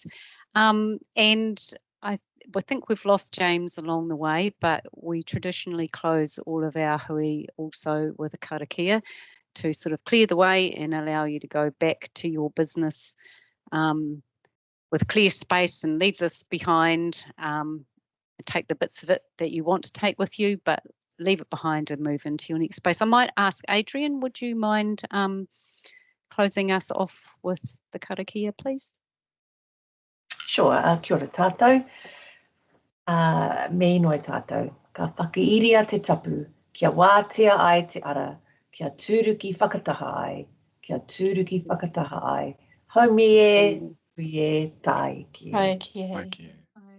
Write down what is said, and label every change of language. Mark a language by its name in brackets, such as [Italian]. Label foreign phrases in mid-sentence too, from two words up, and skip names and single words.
[English] And I think we've lost James along the way, but we traditionally close all of our hui also with a karakia to sort of clear the way and allow you to go back to your business with clear space and leave this behind. Take the bits of it that you want to take with you, but leave it behind and move into your next space. I might ask Adrian, would you mind closing us off with the karakia, please? Sure, [Māori] kia ora tātou. Me noi tātou, ka whakairia te tapu, kia wātea ai te ara, kia tūruki whakataha ai, kia tūruki whakataha ai. Haumie, hui e, tai ki. [English] Thank you.